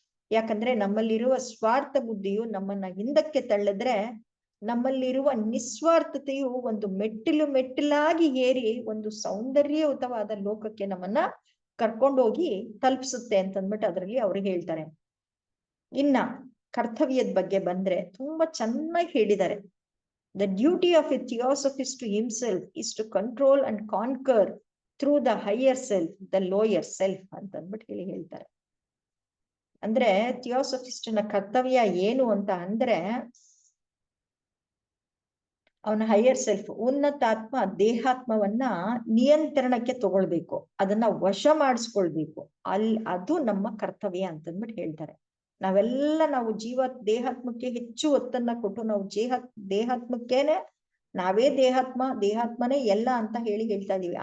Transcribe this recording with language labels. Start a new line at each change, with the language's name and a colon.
Kannada: ಯಾಕಂದ್ರೆ ನಮ್ಮಲ್ಲಿರುವ ಸ್ವಾರ್ಥ ಬುದ್ಧಿಯು ನಮ್ಮನ್ನ ಹಿಂದಕ್ಕೆ ತಳ್ಳಿದ್ರೆ ನಮ್ಮಲ್ಲಿರುವ ನಿಸ್ವಾರ್ಥತೆಯು ಒಂದು ಮೆಟ್ಟಿಲಾಗಿ ಏರಿ ಒಂದು ಸೌಂದರ್ಯಯುತವಾದ ಲೋಕಕ್ಕೆ ನಮ್ಮನ್ನ ಕರ್ಕೊಂಡೋಗಿ ತಲುಪಿಸುತ್ತೆ ಅಂತಂದ್ಬಿಟ್ಟು ಅದರಲ್ಲಿ ಅವ್ರಿಗೆ ಹೇಳ್ತಾರೆ. ಇನ್ನ ಕರ್ತವ್ಯದ ಬಗ್ಗೆ ಬಂದ್ರೆ ತುಂಬಾ ಚೆನ್ನಾಗಿ ಹೇಳಿದ್ದಾರೆ.
English: The duty of a theosophist to himself is to control and conquer through the higher self the lower self
Kannada: ಅಂತ ಅಂದ್ಬಿಟ್ಟು ಹೇಳ್ತಾರೆ. ಅಂದ್ರೆ ಥಿಯೋಸಫಿಸ್ಟ್ನ ಕರ್ತವ್ಯ ಏನು ಅಂತ ಅಂದ್ರೆ, ಅವನ ಹೈಯರ್ ಸೆಲ್ಫ್, ಉನ್ನತಾತ್ಮ ದೇಹಾತ್ಮವನ್ನ ನಿಯಂತ್ರಣಕ್ಕೆ ತಗೊಳ್ಬೇಕು, ಅದನ್ನ ವಶ ಮಾಡಿಸ್ಕೊಳ್ಬೇಕು. ಅದು ನಮ್ಮ ಕರ್ತವ್ಯ ಅಂತಂದ್ಬಿಟ್ಟು ಹೇಳ್ತಾರೆ. ನಾವು ದೇಹಾತ್ಮಕ್ಕೆ ಹೆಚ್ಚು ಒತ್ತನ್ನ ಕೊಟ್ಟು ನಾವು ದೇಹಾತ್ಮಕ್ಕೇನೆ ನಾವೇ ದೇಹಾತ್ಮನೇ ಎಲ್ಲ ಅಂತ ಹೇಳ್ತಾ ಇದೀವಿ.